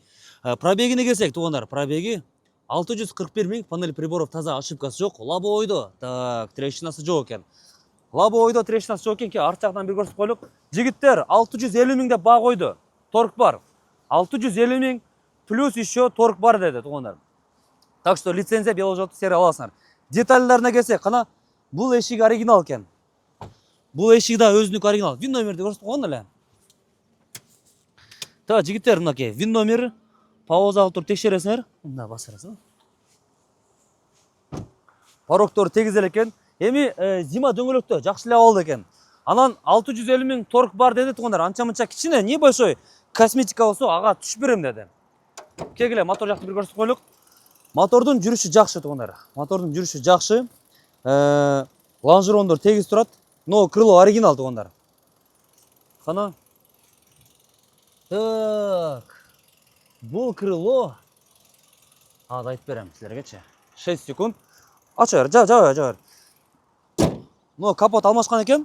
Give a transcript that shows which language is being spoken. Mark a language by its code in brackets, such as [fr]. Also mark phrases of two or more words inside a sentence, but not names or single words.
[kk] Пробегіне келсек, туғандар, пробеги 641 мың, [ru] панель приборов [kk] таза, ошибкасы жоқ, лобовойдо, так, трещинасы жоқ екен. Лобовойдо трещинасы жоқ екен, арт жақтан бір көрсетіп қойлық. Жігіттер 650 мың деп баға қойды, торг бар. 650 мың [ru] плюс еще [kk] торг бар деді, туғандар. [ru] Так что лицензия бело, желто, серый аласыңар. [kk] Детальдарына келсек, қана бұл ешік оригинал екен. Бұл ешік да өзінік оригинал. Вин номерді көрсетіп қойған әлі. Та, жігіттер, мынаке, вин номері, пауза алып тұрып тексересіңер. Мына басырасың. Порогтор тегізел екен. [ky] Эми зима дөңгөлөктө жакшылап алды екен. Анан 650 мың торг бар деді туғандар. Анча-мынча кичине, [ru] не большой [ky] косметика болсо, ага түшүп берем деді. [kk] Кегіле мотор жақты бір көрсетіп қойлық. [ky] Мотордун жүрүшү жакшы туғандар. Мотордун жүрүшү жакшы. Лонжерондор тегиз турат, [kk] но крыло оригинал туғандар. Қана. Так. Бұл крыло. Айтып берем сіздергече. 6 секунд. [ky] Ачар, жабар. [kk] Но капот алмашқан екен.